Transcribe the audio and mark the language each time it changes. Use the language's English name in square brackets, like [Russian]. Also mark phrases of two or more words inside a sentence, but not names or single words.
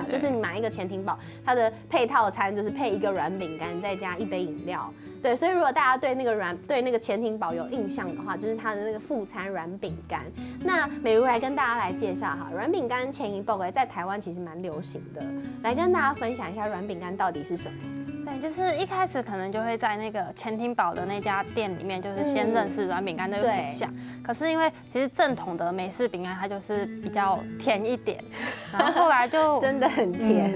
[Chinese] 就是你買一個潛艇堡，它的配套餐就是配一個軟餅乾，再加一杯飲料。對，所以如果大家對那個潛艇堡有印象的話，就是它的那個副餐軟餅乾。那美如來跟大家來介紹哈，軟餅乾前一步在台灣其實蠻流行的，來跟大家分享一下軟餅乾到底是什麼。对，就是一开始可能就会在那个前厅堡的那家店里面，就是先认识软饼干这个品项。可是因为其实正统的美式饼干它就是比较甜一点，然后后来就真的很甜。